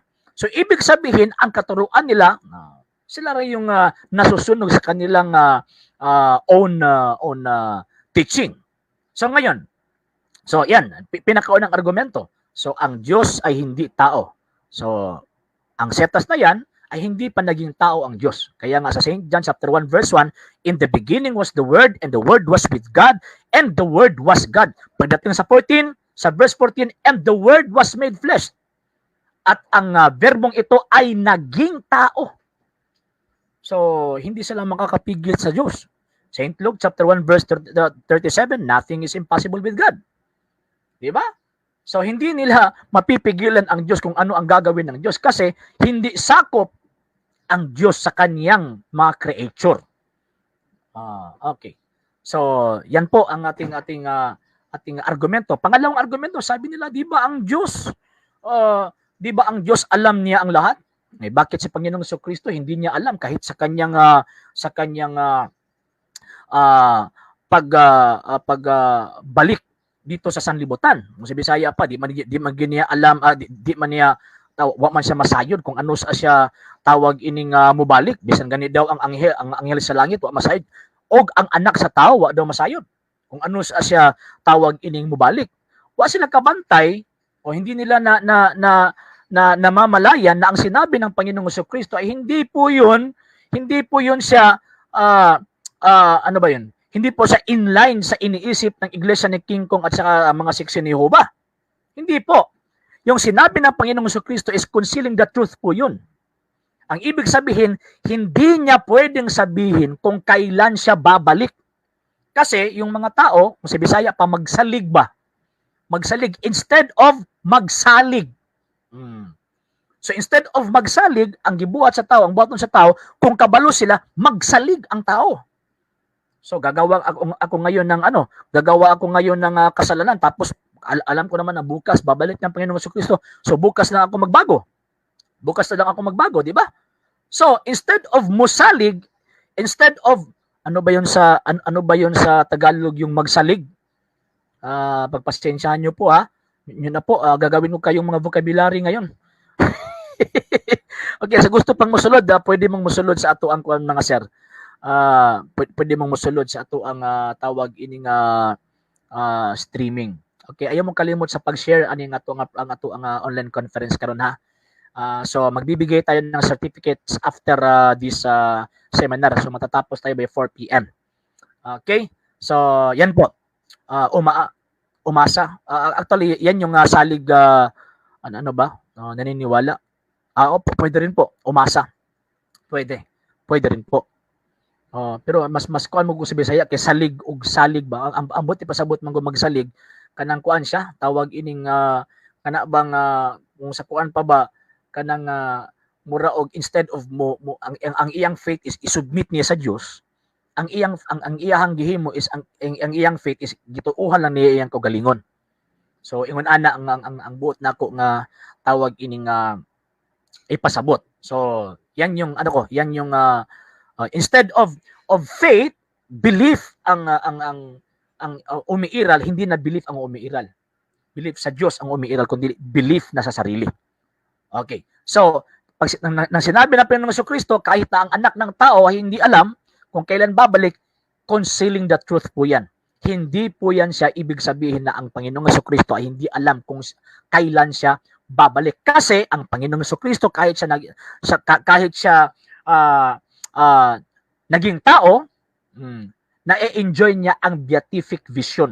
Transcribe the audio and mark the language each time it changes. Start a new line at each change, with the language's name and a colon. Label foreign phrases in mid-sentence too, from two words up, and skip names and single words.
Filipino: So ibig sabihin, ang katuruan nila, sila rin yung nasusunog sa kanilang own teaching. So ngayon, so yan, pinakaunang argumento. So ang Diyos ay hindi tao. So ang setas na yan ay hindi pa naging tao ang Diyos. Kaya nga sa St.
English: John chapter 1 verse 1, in the beginning was the Word and the Word was with God and the Word was God.
Filipino: Pagdating sa 14, sa verse 14,
English: and the Word was made flesh.
Filipino: At ang verbong ito ay naging tao. So, hindi sila makakapigil sa Diyos. St. Luke chapter 1 verse 37,
English: nothing is impossible with God.
Filipino: Di ba? So, hindi nila mapipigilan ang Diyos kung ano ang gagawin ng Diyos kasi hindi sakop ang Diyos sa kaniyang mga creature. Okay. So, yan po ang ating argumento. Pangalawang argumento, sabi nila, di ba ang Diyos alam niya ang lahat? Bakit si Panginoong Jesucristo hindi niya alam kahit sa kanyang pagbalik dito sa sanlibutan.
Cebuano: Sa Bisaya pa, di man niya alam, di man niya wa man siya masayod kung ano siya tawag ining mubalik. Bisan gani daw ang anghel sa langit wa masayod. Og ang anak sa tao wa daw masayod. Kung ano siya tawag ining mubalik. Wa sila kabantay
Filipino: o hindi nila namamalayan na ang sinabi ng Panginoong Jesucristo ay hindi po yun siya ano ba yun? Hindi po siya inline sa iniisip ng iglesia ni King Kong at saka mga Seksi ni Jehovah. Hindi po. Yung sinabi ng Panginoong Jesucristo is
English: concealing the truth
Filipino: po yun. Ang ibig sabihin, hindi niya pwedeng sabihin kung kailan siya babalik. Kasi yung mga tao, kung sa Bisaya pa, magsalig ba?
Cebuano: Magsalig
English: instead of
Cebuano: magsalig. So
English: instead of
Cebuano: magsalig, ang gibuhat sa tao, ang buhaton sa tao, kung kabalo sila, magsalig ang tao.
Filipino: So gagawa ako ngayon ng ano, gagawa ako ngayon ng kasalanan tapos alam ko naman na bukas babalik ng Panginoong Jesucristo. So bukas na ako magbago. Bukas na lang ako magbago, di ba? So
English: instead of
Filipino: musalig,
English: instead of
Filipino: ano ba 'yon sa ano ba 'yon sa Tagalog yung magsalig? Pagpasensyahan niyo po ha. Yun na po, gagawin ko kayong mga vocabulary ngayon. Okay,
Cebuano: sa gusto pang musulod, pwede mong musulod sa ato ang mga sir. Pwede mong musulod sa ato ang tawag ining streaming. Okay, ayaw mong kalimot sa pag-share ani nga ato ang online conference karon ha.
Filipino: So magbibigay tayo ng certificates
English: after this seminar.
Filipino: So matatapos tayo by 4 PM. Okay? So yan po. Umasa. Actually yan yung salig ano ba? Naniniwala. Pwede rin po. Umasa. Pwede rin po.
Cebuano: Pero mas kuan mo sa Bisaya kay salig ug salig ba ang buti pasabot man magsalig kanang kuan siya tawag ining kana bang kung sa kuan pa ba kanang mura og
English: instead of
Cebuano: ang iyang
English: faith is
Cebuano: isubmit niya sa Dios, ang iyang gihimo is ang iyang
English: faith is
Cebuano: gituuhan lang niya iyang kaugalingon. So ingon ana ang buot nako nga tawag ining ipasabot.
Filipino: So yan yung ano ko, yan yung
English: instead of faith, belief
Filipino: ang umiiral, hindi na belief ang umiiral. Belief sa Diyos ang umiiral, kundi belief na sa sarili. Okay. So, pag nang sinabi na Panginoong Jesucristo, kahit na ang anak ng tao ay hindi alam kung kailan babalik,
English: concealing the truth po yan.
Filipino: Hindi po yan siya ibig sabihin na ang Panginoong Jesucristo ay hindi alam kung kailan siya babalik. Kasi ang Panginoong Jesucristo kahit siya naging tao, na-enjoy niya ang
English: beatific vision.